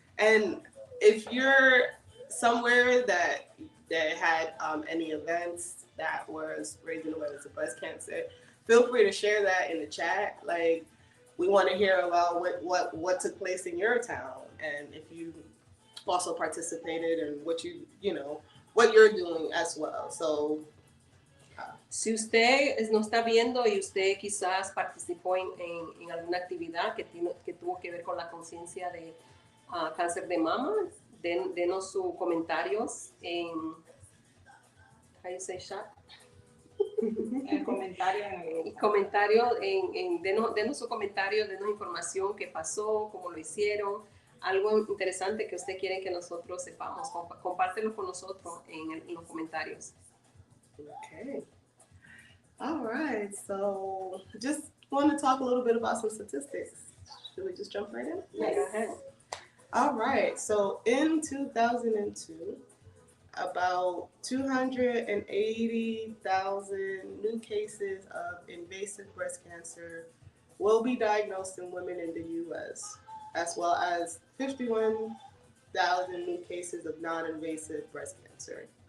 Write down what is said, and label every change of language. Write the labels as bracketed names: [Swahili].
[English] And if you're somewhere that had any events that was raising awareness of breast cancer, feel free to share that in the chat. Like, we want to hear about what took place in your town, and if you also participated and what you're doing as well. So [Spanish] si usted nos está viendo y usted quizás participó en alguna actividad que tuvo que ver con la conciencia de cáncer de mama, denos sus comentarios en [English] how you say chat? [Spanish] El comentario denos su comentario, denos información qué pasó, cómo lo hicieron, algo interesante que usted quiere que nosotros sepamos, compártelo con nosotros en los comentarios. [English] Okay. All right. So just want to talk a little bit about some statistics. Should we just jump right in? Yes. Go ahead. All right. So in 2002, about 280,000 new cases of invasive breast cancer will be diagnosed in women in the U.S., as well as 51,000 new cases of non-invasive breast cancer.